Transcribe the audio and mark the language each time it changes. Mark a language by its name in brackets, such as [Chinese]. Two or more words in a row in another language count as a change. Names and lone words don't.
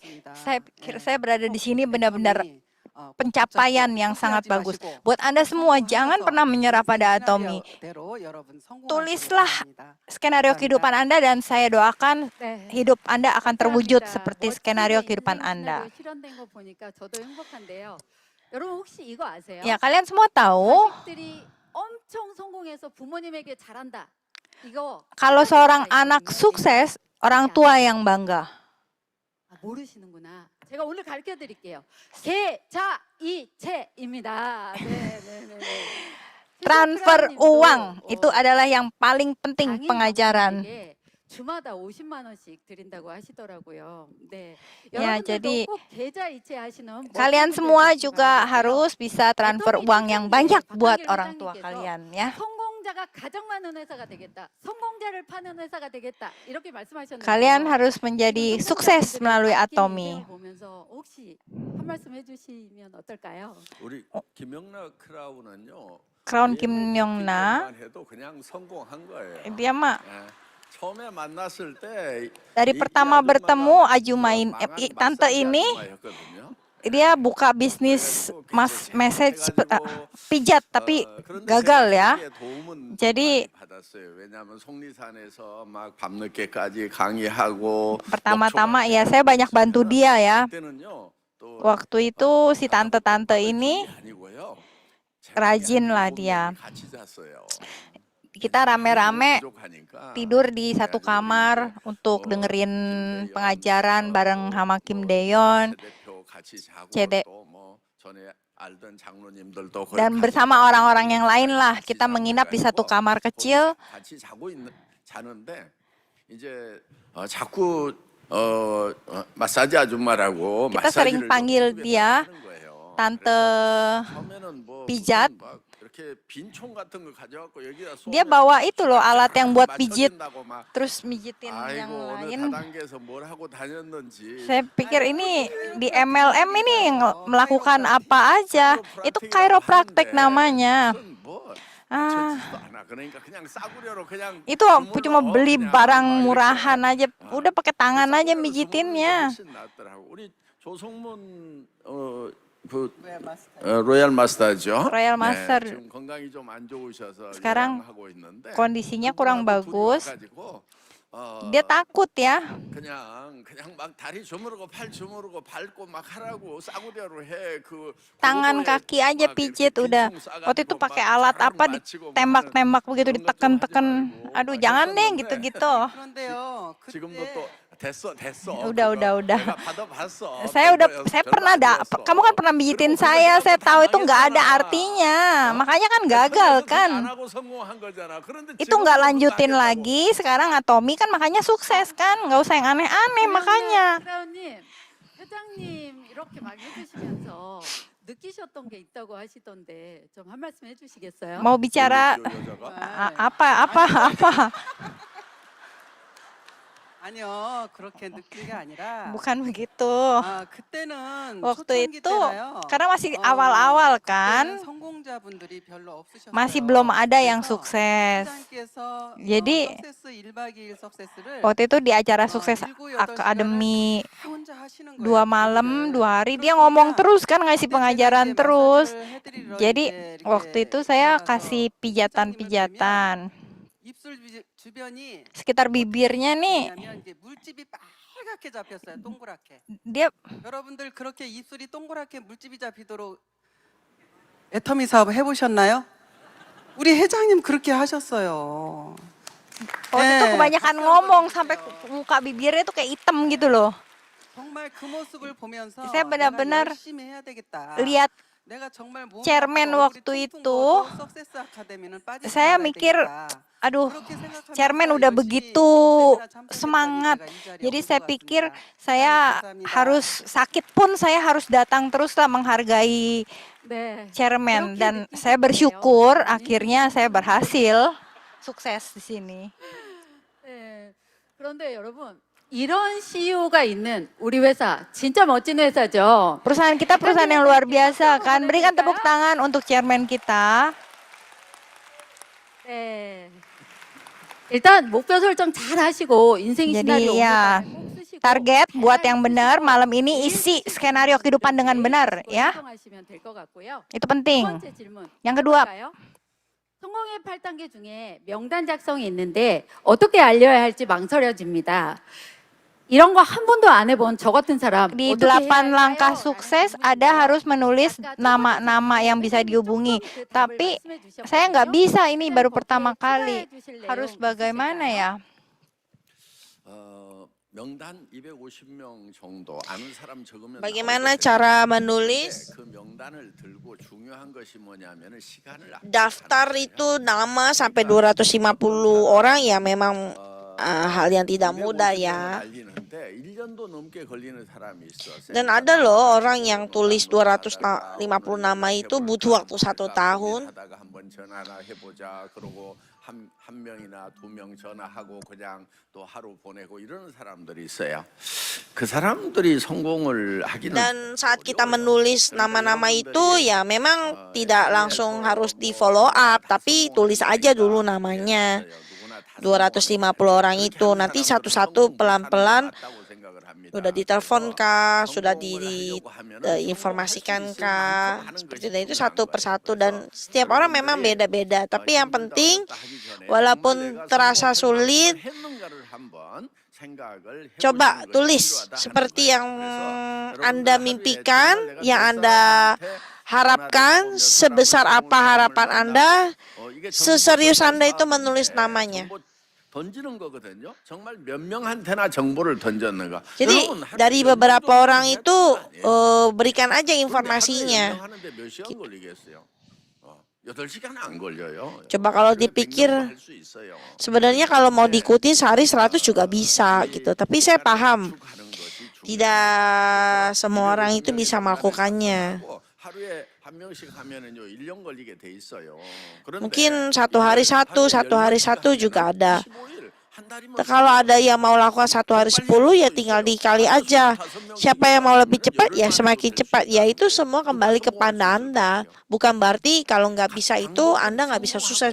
[Indonesian] Saya pikir saya berada di sini benar-benar pencapaian yang sangat bagus. Buat Anda semua, jangan pernah menyerah pada Atomi. Tulislah skenario kehidupan Anda dan saya doakan hidup Anda akan terwujud seperti skenario kehidupan Anda. [Korean] 실현된 거 보니까 저도 행복한데요. 여러분 혹시 이거 아세요? [Indonesian] Ya, kalian semua tahu [Korean] 자식들이 엄청 성공해서 부모님에게 잘한다. 이거 [Indonesian] kalau seorang anak [Korean] 있거든요. [Indonesian] sukses, orang tua yang bangga. [Korean] 아, 모르시는구나. 제가 오늘 가르쳐 드릴게요. 계좌이체입니다. 네, 네, 네. 네. [Indonesian] Transfer uang itu adalah yang paling penting [Korean] 장인 [Indonesian] pengajaran. [Korean] 장모님에게 주마다 50만 원씩 드린다고 하시더라고요. 네. [Indonesian] Ya, [Korean] 여러분들도 [Indonesian] jadi [Korean] 꼭 계좌이체 하시는 [Indonesian] kalian [Korean] 멋진 [Indonesian] semua [Korean] 분들 [Indonesian] juga [Korean] 계시기 [Indonesian] harus bisa transfer uang yang banyak buat orang tua kalian ya. [Korean] 성공자가 가장 많은 회사가 되겠다. 성공자를 파는 회사가 되겠다. 이렇게 말씀하셨는데 [Indonesian] Kalian harus menjadi sukses melalui Atomi. [Korean] 보면서 혹시 한 말씀 해주시면 어떨까요? 우리 김영락 크라운은요. [Indonesian] Crown Kim Yong Na, [Korean] 해도 그냥 성공한 거예요. [Indonesian] dia mah [Korean] 예. 처음에 만났을 때 [Indonesian] dari pertama bertemu Ajumain tante ini dia buka bisnis message pijat tapi gagal ya. Jadi [Korean] 왜냐하면 속리산에서 막 밤늦게까지 강의하고 [Indonesian] pertama-tama ya saya banyak bantu dia ya. [Korean] 그때는요. 또 [Indonesian] Waktu itu si tante-tante ini [Korean] 아니고요. [Indonesian] rajin lah dia. [Korean] 같이 잤어요. [Indonesian] Kita rame-rame [Korean] 부족하니까 [Indonesian] tidur di satu kamar untuk dengerin pengajaran bareng sama Kim Daeyeon [Korean] 대표 같이 자고 제대- 또 뭐 전에 알던 장로님들도 거기 [Indonesian] dan [Korean] 같이 [Indonesian] bersama [Korean] 자고 [Indonesian] orang-orang yang lain lah [Korean] 같이 [Indonesian] kita [Korean] 자고 [Indonesian] menginap di satu [Korean] 그래가지고 [Indonesian] kamar kecil. [Korean] 같이 자는데 이제 자꾸 마사지 아줌마라고 [Indonesian] Kita sering [Korean] 마사지를 [Indonesian] panggil [Korean] 좀 [Indonesian] dia [Korean] 하는 거예요. [Indonesian] tante [Korean] 그래서 처음에는 뭐 [Indonesian] pijat. [Korean] 무슨 막 이렇게 빈총 같은 거 가져갖고 여기다 [Indonesian] Dia [Korean] 쏘면 [Indonesian] bawa itu loh alat yang buat pijit [Korean] 맞춰진다고 막. [Indonesian] terus mijitin yang [Korean] 아이고 어느 [Indonesian] lain. [Korean] 다단계에서 뭘 하고 다녔는지 [Indonesian] Saya pikir ini di MLM ini melakukan apa aja. Itu chiropractic namanya. [Korean] 무슨 뭐 Ah, 맞춰지지도 않아. 그러니까 그냥 싸구려로 그냥 [Indonesian] itu cuma beli barang murahan aja. Udah pakai tangan aja mijitinnya. [Korean] 훨씬 낫더라고. 우리 조성문 로얄 마스터죠. [English] Royal Master. [Korean] 지금 건강이 좀 안 좋으셔서 [Indonesian] Sekarang [Korean] 하고 있는데 [Indonesian] kondisinya kurang bagus. [Korean] 가지고 [Indonesian] Dia takut ya. [Korean] 그냥 막 다리 주무르고 팔 주무르고 밟고 막 하라고 싸구려로 해. 그 [Indonesian] Tangan kaki aja pijit udah. Waktu itu pakai alat apa ditembak-tembak begitu ditekan-tekan. Aduh jangan deh gitu-gitu. [Korean] 그런데요. 지금도 또 됐어. [Indonesian] Udah. [Korean] 내가 받아봤어. [Indonesian] Saya pernah kamu kan pernah mijitin saya tahu itu nggak ada artinya. Makanya kan gagal kan. [Korean] 안 하고 성공한 거잖아. 그런데 [Indonesian] Itu nggak lanjutin lagi. Sekarang Atomi kan makanya sukses kan. Nggak usah yang aneh-aneh makanya. [Korean] 크라운님, 회장님 이렇게 막 해주시면서 느끼셨던 게 있다고 하시던데 좀 한 말씀 해주시겠어요? [Indonesian] Mau bicara apa? [Korean] 아니요, 그렇게 느낀 게 아니라 [Indonesian] Bukan begitu. [Korean] 그때는 [Indonesian] Waktu [Korean] 초창기 [Indonesian] itu [Korean] 때라요. [Indonesian] karena masih awal-awal [Korean] 그때는 [Indonesian] kan. [Korean] 성공자분들이 별로 없으셨어요. [Indonesian] Masih belum ada yang [Korean] 그래서 [Indonesian] sukses. [Korean] 회장께서 [Indonesian] Jadi, [Korean] 석세스 1박 2일 석세스를 [Indonesian] Waktu itu di acara sukses akademi [Korean] 혼자 하시는 거예요. [Indonesian] 2 malam 2 hari dia ngomong terus kan ngasih pengajaran terus. Jadi waktu itu saya kasih pijatan-pijatan [Korean] 입술 주변이 [Indonesian] sekitar bibirnya nih. [Korean] 왜냐면 이제 물집이 빨갛게 잡혔어요. 동그랗게. [Indonesian] Dia [Korean] 여러분들 그렇게 입술이 동그랗게 물집이 잡히도록 애터미 사업 해보셨나요? 우리 회장님 그렇게 하셨어요. [Indonesian] waktu itu kebanyakan ngomong sampai muka bibirnya tuh kayak hitam gitu loh. [Korean] 정말 그 모습을 보면서 [Indonesian] Saya benar-benar [Korean] 내가 열심히 해야 되겠다. [Indonesian] Lihat [Korean] 내가 정말 몸이 [Indonesian] chairman [Korean] 아파서 [Indonesian] waktu [Korean] 얼굴이 [Indonesian] itu, [Korean] 퉁퉁 부어도 석세스 아카데미는 빠지지 [Indonesian] saya [Korean] 말아야 [Indonesian] mikir, [Korean] 되겠다. [Indonesian] aduh, [Korean] 그렇게 생각하면서 [Indonesian] chairman udah [Korean] 열심히 [Indonesian] begitu [Korean] 세미나 참석했더니 [Indonesian] semangat. [Korean] 제가 이 자리에 [Indonesian] Jadi [Korean] 온 [Indonesian] saya [Korean] 것 [Indonesian] pikir [Korean] 같습니다. [Indonesian] saya [Korean] 감사합니다. [Indonesian] harus sakit pun saya harus datang terus lah menghargai [Korean] 네. [Indonesian] chairman [Korean] 그렇게 [Indonesian] dan [Korean] 느끼셨군요. [Indonesian] saya bersyukur [Korean] 회장님. [Indonesian] akhirnya saya berhasil sukses di sini. [Korean] 네. 그런데 여러분 이런 CEO가 있는 우리 회사 진짜 멋진 회사죠. [Indonesian] Perusahaan kita perusahaan yang luar biasa kan. Berikan tepuk tangan untuk chairman kita. [Korean] 네. 일단 목표 설정 잘 하시고 인생 [Indonesian] Jadi [Korean] 시나리오 [Indonesian] ya, [Korean] 꼭 쓰시고 [Indonesian] target [Korean] 잘 [Indonesian] buat yang benar [Korean] 쓰시고 [Indonesian] malam ini isi skenario kehidupan dengan benar ya. [Korean] 설정하시면 될 것 같고요. [Indonesian] Itu [Korean] 두 [Indonesian] penting. [Korean] 번째 질문. [Indonesian] Yang kedua, [Korean] 볼까요? 성공의 8단계 중에 명단 작성이 있는데 어떻게 알려야 할지 망설여집니다. 이런 거 한 번도 안 해본 저 같은 사람 [Indonesian] Di [Korean] 어떻게 해야 [Indonesian] 8 langkah [Korean] 할까요? [Indonesian] sukses [Korean] 라는 [Indonesian] ada [Korean] 질문인데요. [Indonesian] harus menulis [Korean] 아까 첫 번째 [Indonesian] nama-nama yang bisa [Korean] 질문에서는 [Indonesian] dihubungi. [Korean] 조금 그 답을 [Indonesian] Tapi [Korean] 말씀해 주셨거든요. [Indonesian] saya nggak bisa, ini [Korean] 선생님 [Indonesian] baru [Korean] 거기에 [Indonesian] pertama [Korean] 추가해 [Indonesian] kali. [Korean] 주실 [Indonesian] Harus [Korean] 내용 [Indonesian] bagaimana [Korean] 있으실까요? [Indonesian] ya? [Korean] 명단 250명 정도 아는 사람 적으면 [Indonesian] Bagaimana [Korean] 나오거든요. [Indonesian] cara [Korean] 근데 [Indonesian] menulis [Korean] 그 명단을 들고 중요한 것이 뭐냐면은 시간을 [Indonesian] daftar itu nama sampai 250 orang ya memang hal yang tidak mudah ya. [Korean] 달리는데 1년도 넘게 걸리는 사람이 있어. [Indonesian] Dan ada loh orang yang tulis 250 nama itu butuh waktu 1 tahun. [Korean] 하다가 한번 전화나 해보자. 그러고 한 명이나 2명 전화하고 그냥 또 하루 보내고 이러는 사람들이 있어요. 그 사람들이 성공을 하기는 [Indonesian] Dan saat kita menulis nama-nama itu ya memang tidak langsung harus di [English] follow up, [Indonesian] tapi tulis aja dulu namanya. 250 orang itu nanti satu-satu pelan-pelan sudah ditelepon kah, sudah diinformasikan kah, seperti itu satu persatu dan setiap orang memang beda-beda. Tapi yang penting walaupun terasa sulit, coba tulis seperti yang Anda mimpikan, yang Anda harapkan, sebesar apa harapan Anda, seserius Anda itu menulis namanya. [Korean] 던지는 거거든요. 정말 몇 명한테나 정보를 던졌는가. [Indonesian] Jadi dari beberapa orang itu berikan aja informasinya. [Korean] 하는데 몇 시간 걸리겠어요? 8시간 안 걸려요. [Indonesian] Coba kalau dipikir sebenarnya kalau mau diikuti sehari 100 juga bisa gitu. Tapi saya paham tidak semua orang itu bisa melakukannya. [Korean] 하루에 한 명씩 하면은요 1년 걸리게 돼 있어요. [Indonesian] Mungkin satu hari satu juga ada. Kalau ada yang mau lakukan 1 hari 10 ya tinggal dikali aja. Siapa yang mau lebih cepat ya semakin cepat. Ya itu semua kembali kepada Anda. Bukan berarti kalau nggak bisa itu Anda nggak bisa sukses.